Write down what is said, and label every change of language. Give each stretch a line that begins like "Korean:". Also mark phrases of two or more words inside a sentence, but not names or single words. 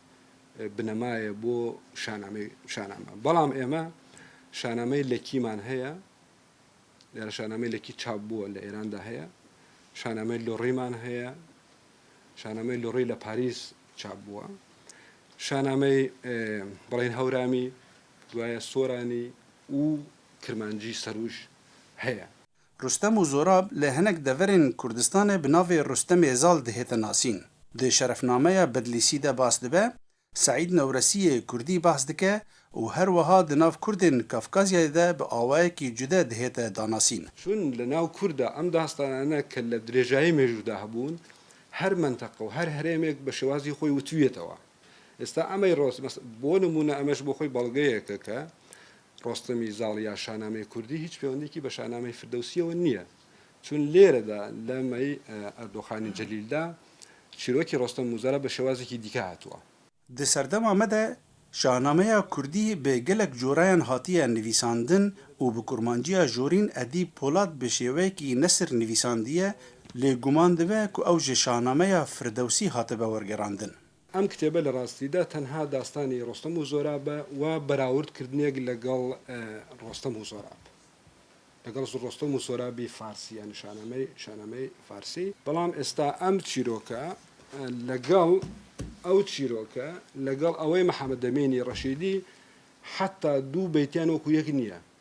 Central Kurdish: بنەمایە بۆ شاهنامە بەڵام ئێمە شاهنامەی لەکیمان هەیە لێرە شاهنامەی لەکی چاپ بووە لە ئێراندا هەیە شاهنامەی لۆڕیمان هەیە شاهنامەی لۆڕی لە پاریس چاپ بووە شاهنامەی بڵێن هەورامی دوایە سۆرانی و کرمانجی سەروش هەیە
Kurdish: Rostem û Zorab li hinek deverên Kurdistanê bi navê Rostemê Zal dihête nasîn. Di şerefnameya Bedlîsî de bas dibe, Seîd Newresîyê Kurdî bahs dike û her wiha di nav Kurdên Kafkazyayê de bi awayekî cude dihête danasîn.
Central Kurdish: چون لە ناو کووردا ئەم داستانانە کە لە درێژایی مێژوودا هەبوون هەر منتەقە و هەر هەرێمێک بە شێوازی خۆی وتوێتەوە ئێستا ئەمەی بۆ نمونە ئەمەش بۆ خۆی بەڵگەیەکە کە ڕۆستەمی زاڵ یا شاهنامەی کوردی هیچ پەیوەندێکی بە شاهنامەی فردەوسیەوە نییە چون لێرەدا لەمەی ئەردۆخانی جەلیلدا چیرۆکی ڕۆستەم و زۆراب بە شێوازێکی دیکە هاتووە
Kurdish: Di serdema me de şahnameya Kurdî bi gelek corayan hatiye nivîsandin û bi kurmanciya jorîn Edîb Polat bi şêweyekî nesir nivîsandiye lê guman dibe ku ew ji şahnameya Firdewsî hatibe wergerandin.
Central Kurdish: ئەم کتێبە لە ڕاستیدا تەنها داستانی ڕۆستەم و زۆرابە و بەراوردکردنێک لەگەڵ ڕۆستەم و زۆراب لەگەڵ ڕۆستەم و زۆرابی فارسی یان شانامەی فارسی بەڵام ئێستا ئەم چیرۆکە لەگەڵ ئەو چیرۆکە لەگەڵ ئەوەی محەممەد ئەمینی ڕەشیدی حتا دوو بەیتیان وەکو یەک نییە